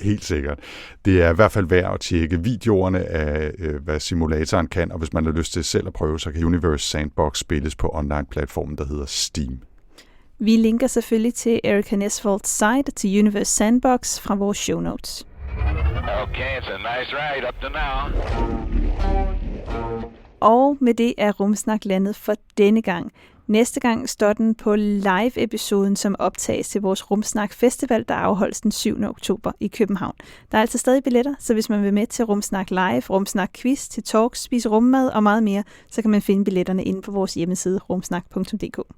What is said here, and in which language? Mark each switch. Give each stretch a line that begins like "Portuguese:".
Danish: Helt sikkert. Det er i hvert fald værd at tjekke videoerne af, hvad simulatoren kan, og hvis man har lyst til selv at prøve, så kan Universe Sandbox spilles på online-platformen, der hedder Steam. Vi linker selvfølgelig til Erica Nesvolds site til Universe Sandbox fra vores show notes.
English: Okay, it's a nice ride up to now.
Danish: Og med det er Rumsnak landet for denne gang. Næste gang står den på live-episoden, som optages til vores Rumsnak Festival, der afholdes den 7. oktober i København. Der er altså stadig billetter, så hvis man vil med til Rumsnak Live, Rumsnak Quiz, til talks, spise rummad og meget mere, så kan man finde billetterne inde på vores hjemmeside rumsnak.dk.